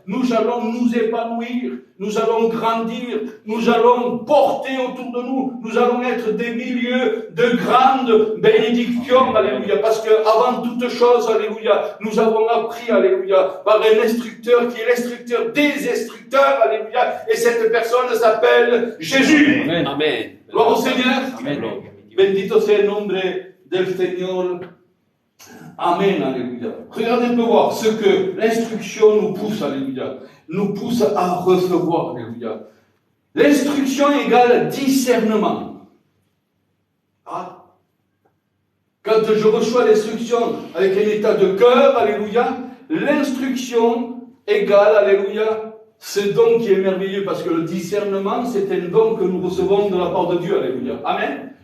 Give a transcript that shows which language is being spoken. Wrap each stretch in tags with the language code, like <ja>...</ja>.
<fr>Nous allons nous épanouir, nous allons grandir, nous allons porter autour de nous, nous allons être des milieux de grandes bénédictions, alléluia. Parce que avant toute chose, alléluia, nous avons appris, alléluia, par un instructeur qui est l'instructeur des instructeurs, alléluia. Et cette personne s'appelle Jésus. Amen. Amen. Gloire au Seigneur. Amen.</fr> <es>Bendito sea el nombre del Señor.</es> <fr>Amen, alléluia. Regardez un peu voir ce que l'instruction nous pousse, alléluia. Nous pousse à recevoir, alléluia. L'instruction égale discernement. Ah. Quand je reçois l'instruction avec un état de cœur, alléluia, l'instruction égale, alléluia, ce don qui est merveilleux, parce que le discernement, c'est un don que nous recevons de la part de Dieu, alléluia. Amen.</fr>